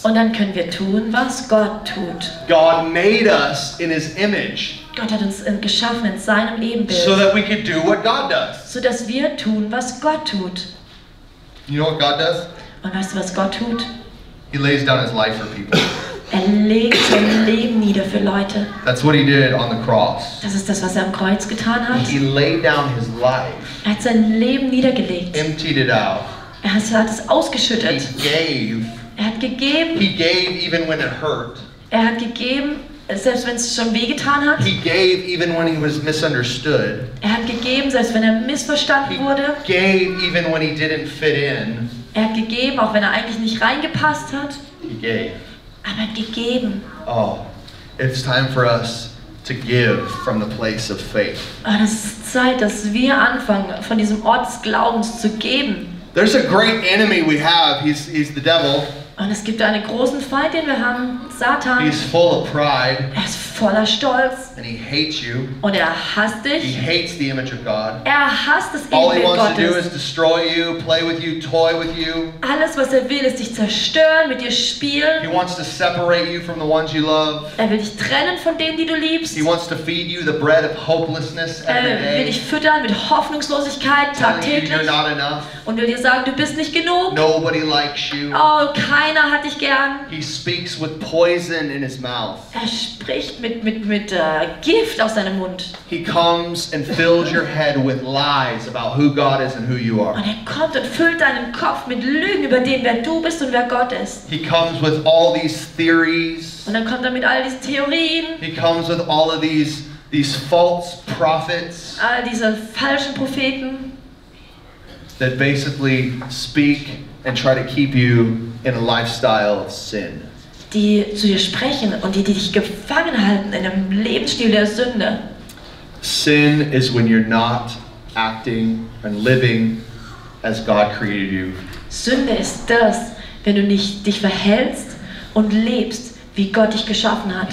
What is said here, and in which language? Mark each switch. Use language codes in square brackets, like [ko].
[de] und dann können wir tun, was Gott tut. [en] God made us in His image [de] Gott hat uns geschaffen in seinem Ebenbild, [en] so that we could do what God does. [de] sodass wir tun, was Gott tut. [en] You know what God does? [de] Und weißt du, was Gott tut? [en] He lays down His life for people. [de] Er legt sein Leben nieder für Leute. [en] That's what He did on the cross. [de] Das ist das, was er am Kreuz getan hat. [en] He laid down His life, [de] Er hat sein Leben niedergelegt. [en] emptied it out. [de] Er hat es [en] He [de] ausgeschüttet. [en] gave. [de] Er hat gegeben. [en] He gave even when it hurt. [de] Er hat gegeben, selbst wenn es schon wehgetan hat. [en] He gave even when He was misunderstood. [de] Er hat gegeben, selbst wenn er [en] He [de] missverstanden wurde. [en] gave even when He didn't fit in. [de] Er hat gegeben, auch wenn er eigentlich nicht reingepasst hat. [en] He gave. [de] Aber er hat gegeben. [en] Oh, it's time for us to give from the place of faith. [de] Und es ist Zeit, dass wir anfangen, von diesem Ort des Glaubens zu geben. [en] There's a great enemy we have. He's the devil. [de] Und es gibt einen großen Feind, den wir haben, Satan. [en] He's full of pride [de] Er ist voller Stolz [en] and he hates you. [de] und er hasst [en] He [de] dich. [en] hates the image of God. [de] Er hasst das [en] All he [de] Ebenbild [en] wants to do is [de] Gottes. [en] destroy you, play with you, toy with you. [de] Alles, was er will, ist dich zerstören, mit dir [en] He [de] spielen. [en] wants to separate you from the ones you love. [de] Er will dich trennen von denen, die du liebst. [en] He wants to feed you the bread of hopelessness every [de] Er will [en] day. [de] dich füttern mit Hoffnungslosigkeit [en] Telling you [de] tagtäglich [en] you're not enough. [de] und will dir sagen, du bist nicht genug. [en] Nobody likes you. [de] Oh, keiner hat dich gern. [en] He speaks with poison in his mouth. [de] Er spricht mit Gift aus seinem Mund. [en] He comes and fills your head with lies about who God is and who you [de] Und [en] are. [de] er kommt und füllt deinen Kopf mit Lügen über den, wer du bist und wer Gott ist. [en] He comes with all these theories. [de] Und dann kommt er mit all diesen Theorien, [en] He comes with all of these false prophets [de] all diese falschen Propheten, [en] that basically speak and try to keep you in a lifestyle of sin. [de] die zu dir sprechen und die dich gefangen halten in einem Lebensstil der Sünde. [en] Sin is when you're not acting and living as God created you. [de] Sünde ist das, wenn du nicht dich verhältst und lebst, wie Gott dich geschaffen hat.